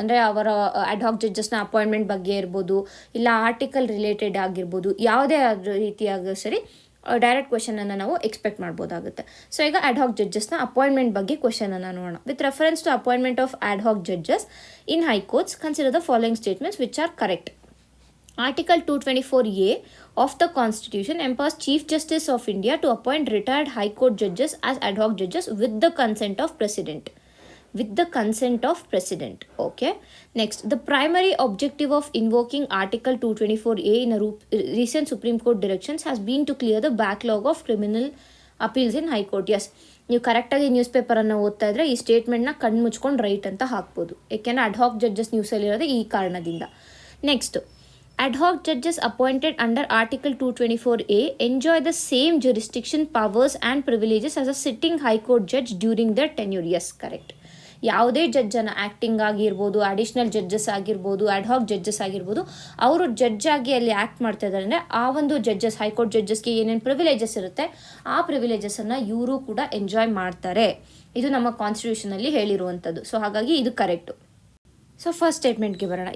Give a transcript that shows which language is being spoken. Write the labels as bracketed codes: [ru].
[kn] ಅಂದರೆ ಅವರ ಅಡ್ ಹಾಕ್ ಜಡ್ಜಸ್ನ ಅಪಾಯಿಂಟ್ಮೆಂಟ್ ಬಗ್ಗೆ ಇರ್ಬೋದು, ಇಲ್ಲ ಆರ್ಟಿಕಲ್ ರಿಲೇಟೆಡ್ ಆಗಿರ್ಬೋದು, ಯಾವುದೇ ರೀತಿಯಾಗ ಸರಿ ಡೈರೆಕ್ಟ್ ಕ್ವೆಶನನ್ನು ನಾವು ಎಕ್ಸ್ಪೆಕ್ಟ್ ಮಾಡ್ಬೋದಾಗುತ್ತೆ. ಸೊ ಈಗ ಅಡ್ ಹಾಕ್ ಜಡ್ಜಸ್ನ ಅಪಾಯಿಂಟ್ಮೆಂಟ್ ಬಗ್ಗೆ ಕ್ವೆಶನನ್ನು ನೋಡೋಣ. [en] With reference to appointment of ad hoc judges in high courts consider the following statements which are correct. Article 224A of the Constitution empowers Chief Justice of India to appoint retired High Court judges as ad hoc judges with the consent of President. With the consent of President. Okay. Next, the primary objective of invoking Article 224A in a recent Supreme Court directions has been to clear the backlog of criminal appeals in High Court. [kn] Yes, ನೀವು ಕರೆಕ್ಟಾಗಿ news ಪೇಪರನ್ನು ಓದ್ತಾ ಇದ್ರೆ ಈ ಸ್ಟೇಟ್ಮೆಂಟ್ನ ಕಣ್ಣು ಮುಚ್ಕೊಂಡು right ಅಂತ ಹಾಕ್ಬೋದು. ಏಕೆಂದರೆ ಅಡ್ ಹಾಕ್ ಜಡ್ಜಸ್ ನ್ಯೂಸಲ್ಲಿರೋದು ಈ ಕಾರಣದಿಂದ. Next, [en] ad hoc judges appointed under Article 224A enjoy the same jurisdiction, powers and privileges as a sitting High Court judge during their tenure. Yes, correct. [kn] ಯಾವುದೇ ಜಡ್ಜನ್ನು ಆ್ಯಕ್ಟಿಂಗ್ ಆಗಿರ್ಬೋದು, ಅಡಿಷ್ನಲ್ ಜಡ್ಜಸ್ ಆಗಿರ್ಬೋದು, ಅಡ್ ಹಾಕ್ ಜಡ್ಜಸ್ ಆಗಿರ್ಬೋದು, ಅವರು judge ಆಗಿ ಅಲ್ಲಿ act ಮಾಡ್ತಾ ಇದ್ದಾರೆ ಅಂದರೆ ಆ ಒಂದು ಜಡ್ಜಸ್ ಹೈಕೋರ್ಟ್ ಜಡ್ಜಸ್ಗೆ ಏನೇನು ಪ್ರಿವಿಲೇಜಸ್ ಇರುತ್ತೆ ಆ ಪ್ರಿವಿಲೇಜಸನ್ನು ಇವರು ಕೂಡ ಎಂಜಾಯ್ ಮಾಡ್ತಾರೆ. ಇದು ನಮ್ಮ ಕಾನ್ಸ್ಟಿಟ್ಯೂಷನಲ್ಲಿ ಹೇಳಿರುವಂಥದ್ದು. ಸೊ ಹಾಗಾಗಿ ಇದು ಕರೆಕ್ಟು. ಸೊ ಫಸ್ಟ್ ಸ್ಟೇಟ್ಮೆಂಟ್ಗೆ ಬರೋಣ.